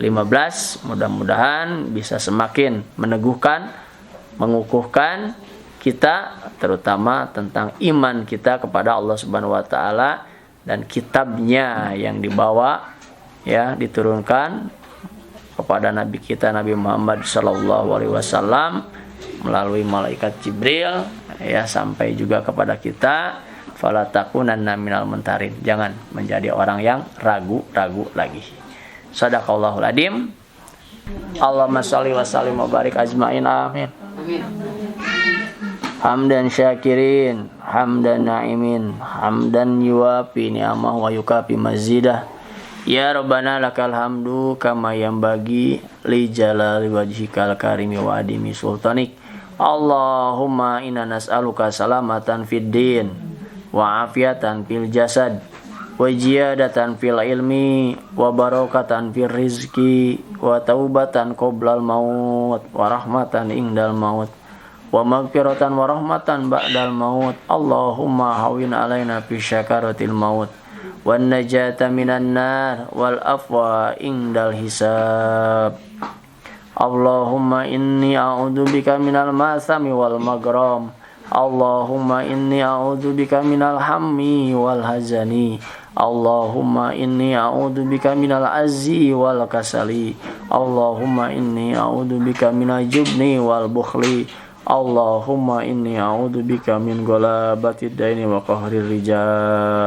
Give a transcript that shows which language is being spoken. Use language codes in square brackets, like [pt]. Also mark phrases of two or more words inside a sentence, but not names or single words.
[id] Mudah-mudahan bisa semakin meneguhkan, mengukuhkan kita, terutama tentang iman kita kepada Allah [ar] سبحانه وتعالى [id] dan kitabnya yang dibawa, ya, diturunkan kepada Nabi kita Nabi Muhammad [ar] صلى الله عليه وسلم [id] melalui malaikat Jibril, ya, sampai juga kepada kita. [ar] فلا تكونن من الممترين, [id] jangan menjadi orang yang ragu-ragu lagi. [ar] صدق الله العظيم. اللهم صل وسلم وبارك أجمعين، آمين. حمدا شاكرين، حمدا ناعمين، حمدا يوافي نعمه ويكافئ مزيده. يا ربنا لك الحمد كما ينبغي لجلال وجهك الكريم وعظيم سلطانك. اللهم إنا نسألك سلامة في الدين وعافية في الجسد وزيادة في العلم وبركة في الرزق وتوبة قبل الموت ورحمة عند الموت ومغفرة ورحمة بعد الموت. اللهم هون علينا في سكرات الموت والنجاة من النار والعفو عند الحساب. اللهم إني أعوذ بك من المأثم والمغرم. اللهم إني أعوذ بك من الهم والحزن. اللهم إني أعوذ بك من العجز والكسل. اللهم إني أعوذ بك من الجبن والبخل. اللهم إني أعوذ بك من غلبة الدين وقهر الرجال.